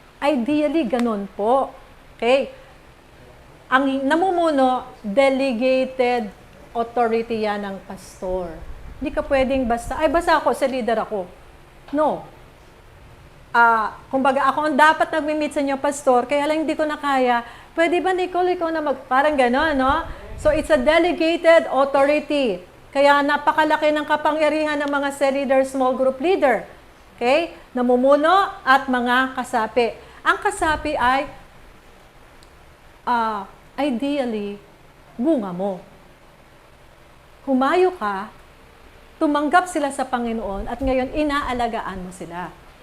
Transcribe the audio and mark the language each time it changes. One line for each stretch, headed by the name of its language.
Filipino: Ideally, ganun po. Okay? Ang namumuno, delegated authority yan ng pastor. Hindi ka pwedeng basta ako, sa leader ako. No. Kumbaga, ako ang dapat nag-meet sa inyo, pastor, kaya lang hindi ko na kaya. Pwede ba, Nicole, ikaw na parang gano'n, no?
English: So, it's a delegated authority.
Filipino: Kaya napakalaki ng kapangyarihan ng mga cell leader, small group leader. Okay? Namumuno at mga kasapi. Ang kasapi ay ideally, bunga mo. Humayo ka, tumanggap sila sa Panginoon, at ngayon inaalagaan mo sila.